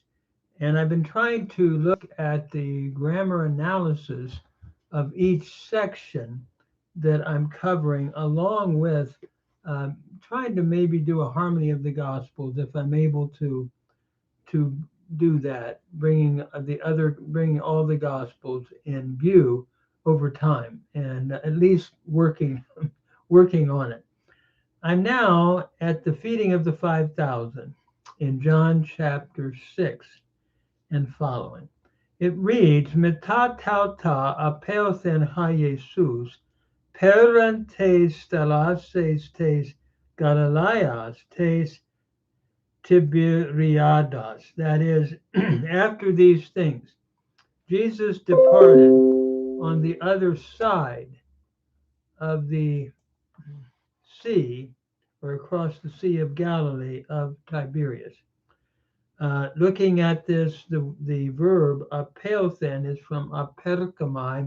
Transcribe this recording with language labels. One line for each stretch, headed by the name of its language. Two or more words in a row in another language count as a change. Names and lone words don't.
English: And I've been trying to look at the grammar analysis of each section that I'm covering, along with trying to maybe do a harmony of the Gospels if I'm able to do that, bringing all the gospels in view over time, and at least working on it. I'm now at the feeding of the 5,000 in John chapter 6 and following. It reads,
Greek: Μετὰ ταῦτα ἀπῆλθεν ὁ Ἰησοῦς, πέραν τῆς θαλάσσης τῆς Γαλιλαίας τῆς Τιβεριάδος.
English: That is, after these things, Jesus departed on the other side of the sea, or across the Sea of Galilee of Tiberias. Looking at this, the verb apelthen is from aperkamai.